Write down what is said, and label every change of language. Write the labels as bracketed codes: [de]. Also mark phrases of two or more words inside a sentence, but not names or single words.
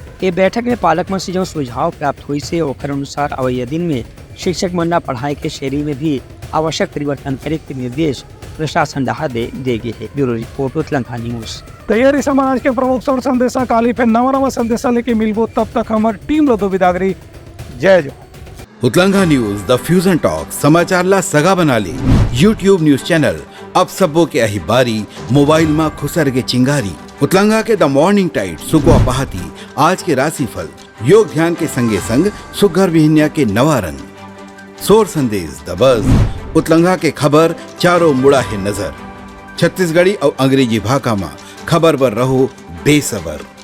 [hne] ये बैठक में पालक मन से जो सुझाव प्राप्त हुई से ओकर अनुसार अवैया दिन में शिक्षक मंडला पढ़ाई के शैली में भी आवश्यक परिवर्तन करे के निर्देश प्रशासन देगी है। [en] bureau report Utlanga News. [hne] तैयारी समाज के प्रमुख सौर संदेशा काली फिर नवा संदेशा लेके मिलबो, तब तक हमारी टीम लो विदागरी। जय जय। उतलंगा न्यूज द फ्यूजन टॉक समाचार ला सगा बना ली। [en] YouTube news channel [hne] अब सबो के अही बारी मोबाइल में खुसर के चिंगारी। उतलंगा के द मॉर्निंग टाइट सुगवा पहाती आज के राशिफल योग ध्यान के संगे संग सुघर विहिन्या के नवा रंग। सोर संदेश द बज़ उतलंगा के खबर चारों मुड़ा है नजर। छत्तीसगढ़ी और अंग्रेजी भाषा में खबर पर रहो बेसबर।